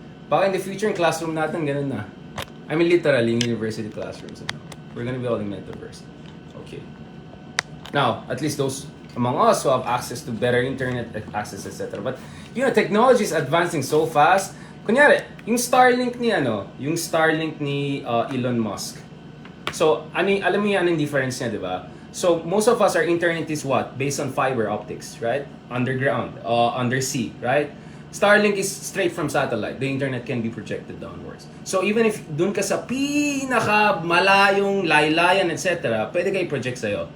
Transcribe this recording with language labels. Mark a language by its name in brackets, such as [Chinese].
[Filipino] Baka [English] in the future, in classroom natin, [Filipino] ganun na. [English] I mean, literally, in university classrooms. We're gonna be all in Metaverse. Okay. Now, at least those among us who have access to better internet access, etc. But, you know, technology is advancing so fast. [Filipino] Kunyari, yung Starlink ni Elon Musk. So, alam mo yan ang difference niya, di ba? [English] So, most of us, our internet is what? Based on fiber optics, right? Underground, undersea, right? Starlink is straight from satellite. The internet can be projected downwards. So, even if [Filipino] dun ka sa pinaka malayong laylayan, [English] etc., [Filipino] pwede kayo project sa'yo.